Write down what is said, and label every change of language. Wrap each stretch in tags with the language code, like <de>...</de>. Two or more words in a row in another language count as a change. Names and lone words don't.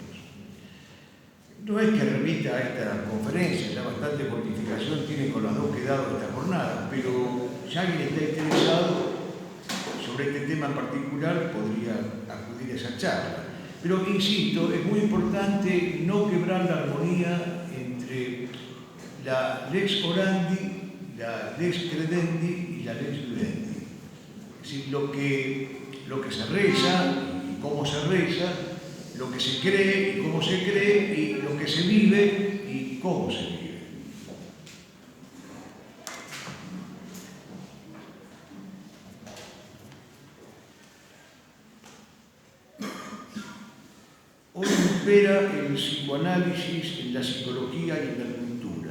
<es>No es que remita a esta conferencia, ya bastante mortificación tiene con las dos que he dado esta jornada, pero si alguien está interesado sobre este tema en particular, podría acudir a esa charla. Pero insisto, es muy importante no quebrar la armonía entre la</es> <la>lex orandi,</la> <es>la</es> <la>lex credendi</la> <es>y la</es> <la>lex vivendi.</la> <es>Es decir, lo que se reza y cómo se reza, lo que se cree y cómo se cree, y lo que se vive y cómo se vive. Hoy impera el psicoanálisis en la psicología y en la cultura.</es>